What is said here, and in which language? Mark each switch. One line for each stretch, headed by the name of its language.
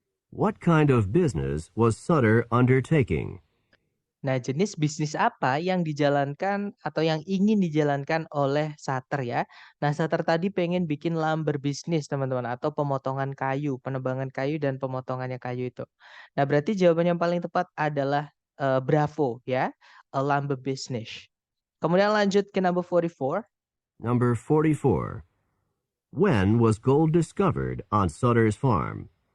English: What kind of business was Sutter undertaking?
Indonesian: Nah, jenis bisnis apa yang dijalankan atau yang ingin dijalankan oleh Sutter ya? Nah, Sutter tadi pengen bikin lumber bisnis, teman-teman, atau pemotongan kayu, penebangan kayu dan pemotongannya kayu itu. Nah, berarti jawaban yang paling tepat adalah Bravo ya,
English: a lumber business.
Indonesian: Kemudian lanjut ke number 44.
English: Number 44. When was gold discovered on Sutter's farm?